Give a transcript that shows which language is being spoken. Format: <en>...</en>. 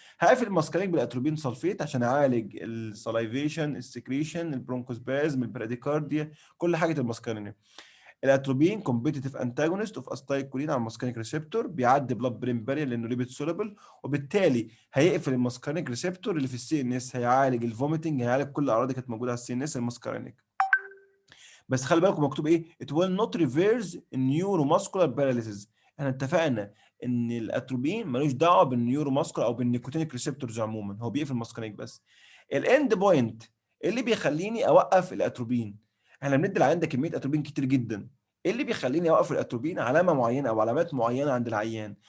<ar>هقفل الماسكارينيك بالاتروبين سلفيت عشان اعالج السلايفيشن، السكريشن، البرونكوسبازم، البراديكارديا، كل حاجه الماسكارينيك. الاتروبين كومبيتيتيف انتاجونست اوف استايكولين على الماسكارينيك ريسبتور، بيعدي بلاد برين بارير لانه ليبيد سوليبل، وبالتالي هيقفل الماسكارينيك ريسبتور اللي في السي ان اس، هيعالج الفوميتنج، هيعالج كل الاعراض اللي كانت موجوده على السي ان اس الماسكارينيك. بس خلي بالكم مكتوب ايه؟</ar> <en>it will not reverse neuromuscular paralysis.</en> <ar>احنا اتفقنا ان الاتروبين ملوش دعوه بالنيورو ماسكولار او بالنيكوتينيك ريسبتورز عموما، هو بيقفل الماسكارينيك بس. الاند بوينت اللي بيخليني اوقف الاتروبين، احنا بندي العيان ده كميه اتروبين كتير جدا، ايه اللي بيخليني اوقف الاتروبين؟ علامه معينه او علامات معينه عند العيان.</ar>